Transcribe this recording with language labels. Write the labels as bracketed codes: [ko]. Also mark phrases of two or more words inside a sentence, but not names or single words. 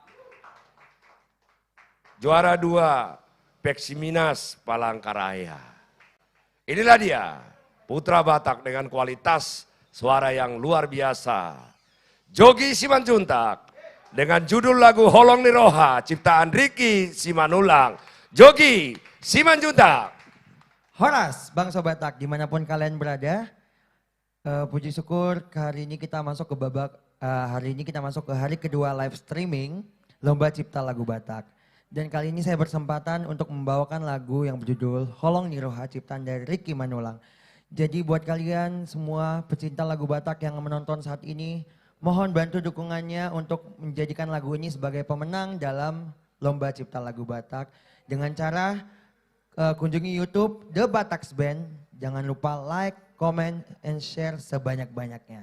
[id] Juara 2 Peksiminas Palangkaraya. Inilah dia, putra Batak dengan kualitas suara yang luar biasa. Jogi Simanjuntak dengan judul lagu Holong Niroha ciptaan Ricky Simanulang. Jogi Simanjuntak. Horas, Bangsa Batak, dimanapun kalian berada, puji syukur hari ini kita masuk ke hari kedua live streaming Lomba Cipta Lagu Batak. Dan kali ini saya berkesempatan untuk membawakan lagu yang berjudul Holong Niroha ciptaan dari Ricky Manulang. Jadi buat kalian semua pecinta lagu Batak yang menonton saat ini, mohon bantu dukungannya untuk menjadikan lagu ini sebagai pemenang dalam Lomba Cipta Lagu Batak dengan cara kunjungi YouTube The Bataks Band. Jangan lupa [en] like, comment, and share [id] sebanyak-banyaknya.